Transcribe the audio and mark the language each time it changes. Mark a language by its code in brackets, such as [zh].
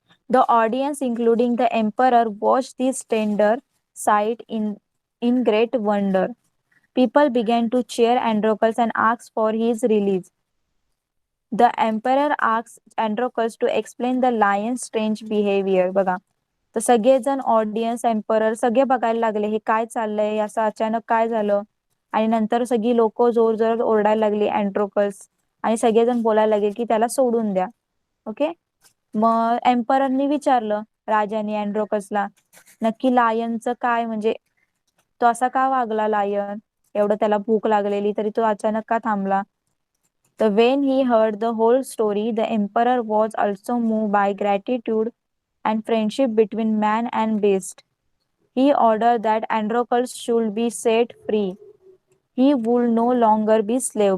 [en] The audience, including the emperor, watched this tender sight in great wonder. People began to cheer Androcles and ask for his release. The emperor asked Androcles to explain the lion's strange behavior. [mr] बघा, तर सगळेजण audience, emperor सगळे बघायला लागले हे काय चाललंय, असं अचानक काय झालं. आणि नंतर सगळी लोक जोर जोरात ओरडायला लागली अँड्रोकल्स, आणि सगळेजण बोलायला लागले की त्याला सोडून द्या. ओके. मग एम्पररनी विचारलं राजाने अँड्रोकसला, नक्की लायनचं काय, म्हणजे तो असा का वागला लायन, एवढं त्याला भूक लागलेली तरी तो अचानक का थांबला. तर [en] when he heard the whole story, the emperor was also moved by gratitude and friendship between man and beast. He ordered that Androcles should be set free. He would no longer be slave.